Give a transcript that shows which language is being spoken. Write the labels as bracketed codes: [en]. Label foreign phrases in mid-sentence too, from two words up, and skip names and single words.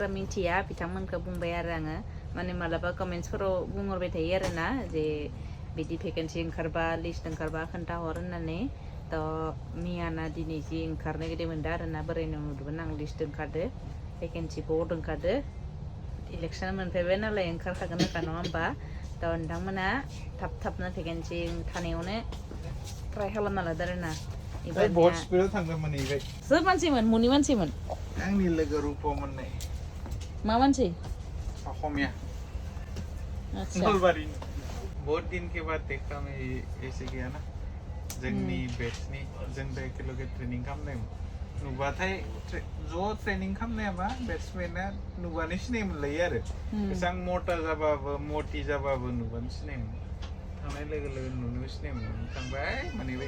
[brx] मिथिया बिथांमोनखौ बुंबाय आरो आङो माने मालाबा कमेन्ट्सफोराव बुंहरबाय थायो आरोना जे बिदि भेकेन्सि ओंखारबा लिस्ट ओंखारबा खोन्थाहर होननानै थ' मियाना दिनै जि ओंखारनो गिदिर मोनदों आरोना बोरायनो नुदोंमोन आं लिस्ट ओंखारदो [en] vacancy board [brx] ओंखारदो इलेक्सन मोनफैबाय नालाय ओंखारखागोन नङा होमबा थ' नोंथांमोना थाबनो भेकेन्सि थानायावनो ट्राइ खालामना लादो आरोना सोर मानसिमोन मुनि मानसिमोन आंनि लोगो रुपमोननाय मा मानसि असमिया अच्छा नलबारिनि [hi] बहुत दिन के बाद देखा मैं ऐसे गया ना [brx] जोंनि बेचनि जों दा एखेलगे ट्रेनिं खालामनायमोन नुबाथाय ज' ट्रेनिं खालामनायाबा बेट्समेना नुबानो सिनाय मोनलायो आरो एसां मटा जाबाबो मटि जाबाबो नुबानो सिनायमोन थांनाय लोगो नुनो सिनायमोन थांबाय मोनहैबाय